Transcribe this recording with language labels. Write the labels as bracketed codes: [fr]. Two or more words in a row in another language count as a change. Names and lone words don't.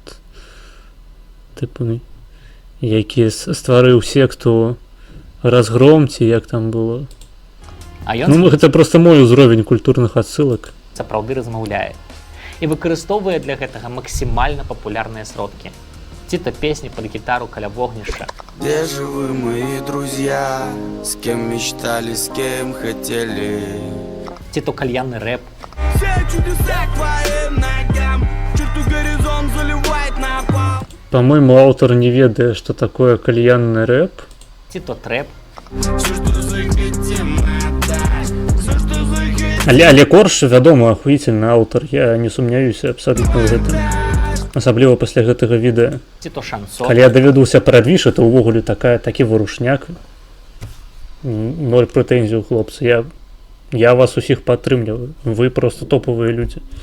[be] Тыпу, які стварыў секту Разгром, ці як там было. А ён гэта просто мой узровень культурных адсылак. Сапраўды размаўляе і выкарыстоўвае для гэтага максімальна папулярныя сродкі. Ці то песні пад гітару каля вогнішча. [ru] Где же вы, мои друзья? С кем мечтали, с кем хотели? [be] Ці то кальянны рэп. [ru] Все чудеса к твоим ногам, черту горизонт заливает на пол. По-моему, [be] аўтар не ведае, што такое кальянны рэп. Ці то трэп. [ru] Все, что захотим, отдать. Все, что захотим. [be] Але Корж, вядома, ахуительны аўтар. Я не сумняюся абсалютна ў гэтым. Асабліва пасля гэтага відэа. Ці то шансон. Калі я даведаўся пра двіж, это ўвогуле такі вырушняк. Ноль прэтэнзій, хлопцы. Я вас усіх падтрымліваю. Вы просто топовыя людзі.